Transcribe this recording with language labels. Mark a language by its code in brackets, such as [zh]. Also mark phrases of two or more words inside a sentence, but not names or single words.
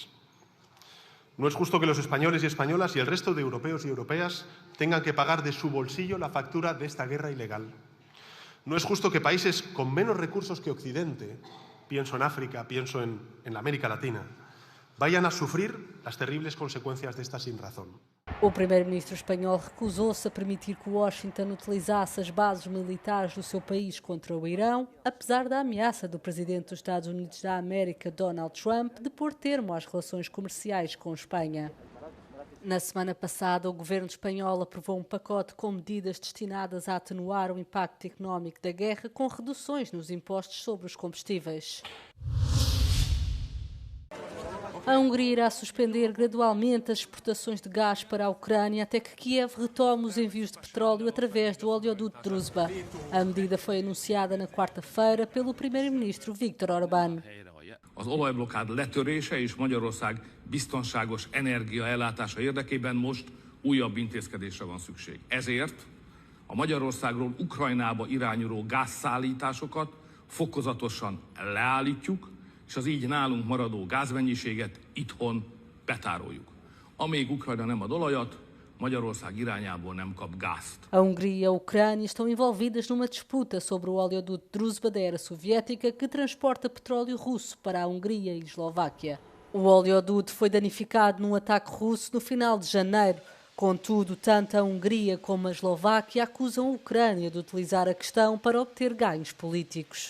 [es] No es justo que los españoles y españolas y el resto de europeos y europeas tengan que pagar de su bolsillo la factura de esta guerra ilegal. No es justo que países con menos recursos que Occidente, pienso en África, pienso en la América Latina, vayan a sufrir las terribles consecuencias de esta sinrazón. [pt] O primeiro-ministro espanhol recusou-se a permitir que Washington utilizasse as bases militares do seu país contra o Irão, apesar da ameaça do presidente dos Estados Unidos da América, Donald Trump, de pôr termo às relações comerciais com Espanha. Na semana passada, o governo espanhol aprovou um pacote com medidas destinadas a atenuar o impacto económico da guerra, com reduções nos impostos sobre os combustíveis. A Hungria irá suspender gradualmente as exportações de gás para a Ucrânia até que Kiev retome os envios de petróleo através do oleoduto Druzhba. A medida foi anunciada na quarta-feira pelo primeiro-ministro Viktor Orbán. [hu] Az olajblokkád letörése és Magyarország biztonságos energiaellátása érdekében most újabb intézkedésre van szükség. Ezért a Magyarországról Ukrajnába irányuló gázszállításokat fokozatosan leállítjuk, és az így nálunk maradó gázmennyiséget itthon betároljuk. Amíg Ukrajna nem ad olajat, Magyarország irányából nem kap gázt. [pt] A Hungria e a Ucrânia estão envolvidas numa disputa sobre o oleoduto Druzhba da era soviética que transporta petróleo russo para a Hungria e Eslováquia. O oleoduto foi danificado num ataque russo no final de janeiro. Contudo, tanto a Hungria como a Eslováquia acusam a Ucrânia de utilizar a questão para obter ganhos políticos.